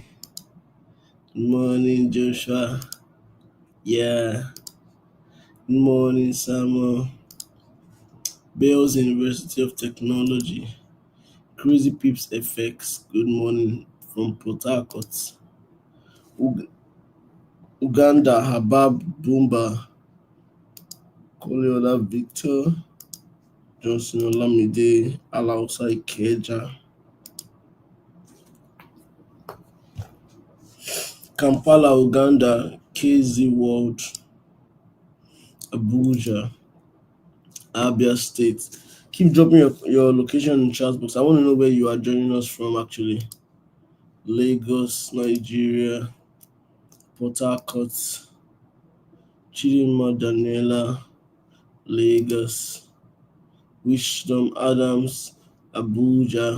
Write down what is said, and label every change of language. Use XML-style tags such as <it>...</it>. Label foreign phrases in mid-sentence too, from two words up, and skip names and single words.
<en>Good morning, Joshua. Yeah. Good morning, Samuel. Bales University of Technology. Crazy Peeps FX. Good morning from Port Harcourt. Uganda, Habab Bumba. Koliola Victor. Johnson Olamide. Alausa Ikeja. Kampala, Uganda, KZ World, Abuja, Abia State. Keep dropping your location in chat box. I want to know where you are joining us from actually. Lagos, Nigeria, Port Harcourt, Chidinma Daniela, Lagos, Wisdom Adams, Abuja.</en>